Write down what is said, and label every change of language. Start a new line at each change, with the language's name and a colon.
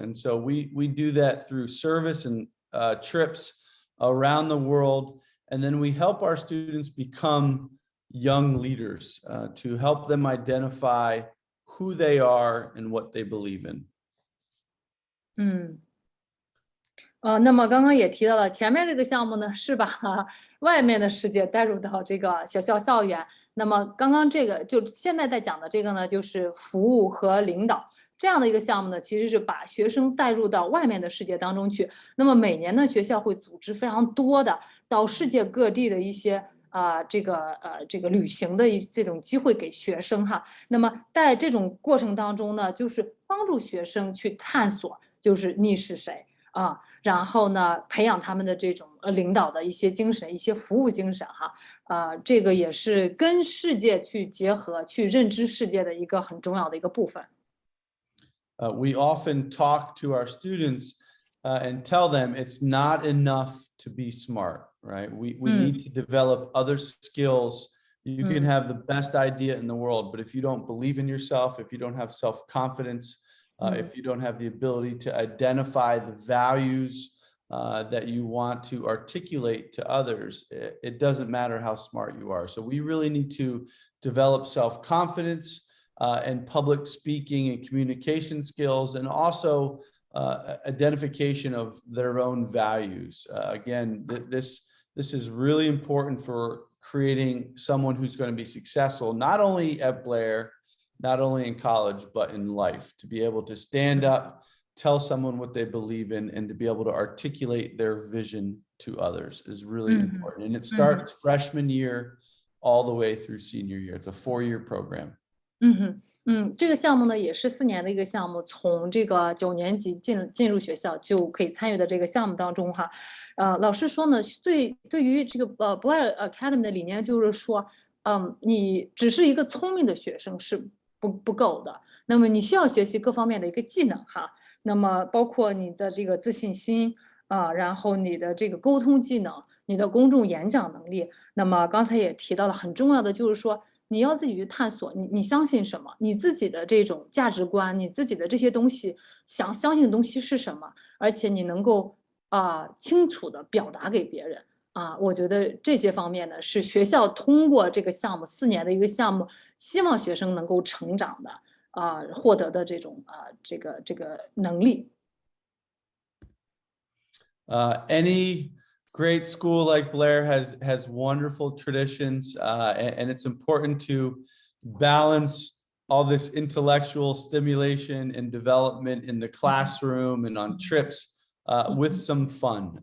English: And so we do that through service and trips around the world. And then we help our students become young leaders to help them identify who they are and what they believe in.
Chinese: 那么刚刚也提到了，前面这个项目呢是把外面的世界带入到这个学校校园。那么刚刚这个就现在在讲的这个呢，就是服务和领导这样的一个项目呢，其实是把学生带入到外面的世界当中去。那么每年呢，学校会组织非常多的到世界各地的一些这个旅行的这种机会给学生哈。那么在这种过程当中呢，就是帮助学生去探索，就是你是谁。然后呢，培养他们的这种领导的一些精神，一些服务精神哈，这个也是跟世界去结合，去认知世界的一个很重要的一个部分。
English: We often talk to our students and tell them it's not enough to be smart, right? We need to develop other skills. You can have the best idea in the world, but if you don't believe in yourself, if you don't have self-confidence, if you don't have the ability to identify the values that you want to articulate to others. It doesn't matter how smart you are. So we really need to develop self-confidence and public speaking and communication skills, and also identification of their own values. Again, this is really important for creating someone who's going to be successful, not only at Blair, not only in college, but in life, to be able to stand up, tell someone what they believe in, and to be able to articulate their vision to others is really important. And it starts freshman year all the way through senior year. It's a 4-year program.
Chinese: 这个项目呢也是4年的一个项目，从这个9年级进入学校就可以参与的这个项目当中哈，老师说呢，对于这个Blair Academy 的理念就是说，你只是一个聪明的学生是不够的，那么你需要学习各方面的一个技能哈，那么包括你的这个自信心然后你的这个沟通技能，你的公众演讲能力，那么刚才也提到了很重要的就是说。你要自己去探索，你相信什么？你自己的这种价值观，你自己的这些东西，相信的东西是什么？而且你能够清楚的表达给别人我觉得这些方面呢，是学校通过这个项目4年的一个项目，希望学生能够成长的获得的这种这个能力。
English: Any great school like Blair has wonderful traditions, and it's important to balance all this intellectual stimulation and development in the classroom and on trips with some fun.